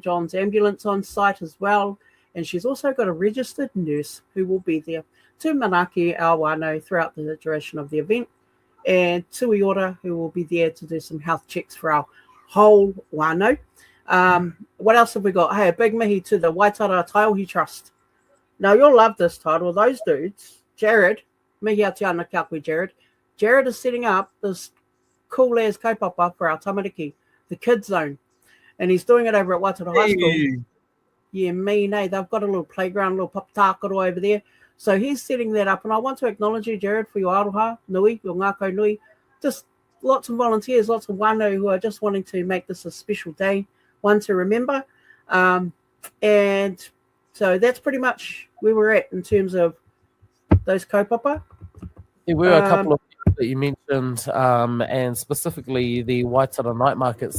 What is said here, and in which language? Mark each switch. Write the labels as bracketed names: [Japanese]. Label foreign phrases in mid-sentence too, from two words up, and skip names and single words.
[English] John's ambulance on site as well. And she's also got a registered nurse who will be there to manaki our wānau throughout the duration of the event. And Tui Ora, who will be there to do some health checks for our whole wānau. What else have we got? Hey, a big mihi to the Whaitara Taiohi Trust. Now, you'll love this title. Those dudes, [Māori] Jared, mihi a te ana kia koe, Jared. [English] Jared is setting up this cool as kaupapa for our tamariki, the kids zone. And he's doing it over at Whaitara High School. Yeah, they've got a little playground, a little papatakaro over there. So he's setting that up. And I want to acknowledge you, Jared, for your [Māori] aroha nui, [English] your [Māori] ngākau nui. [English] Just lots of volunteers, lots of whānau who are just wanting to make this a special day, one to remember. And so that's pretty much where we're at in terms of those kaupapa. There were a couple of things that you mentioned, and specifically the Whaitara night markets.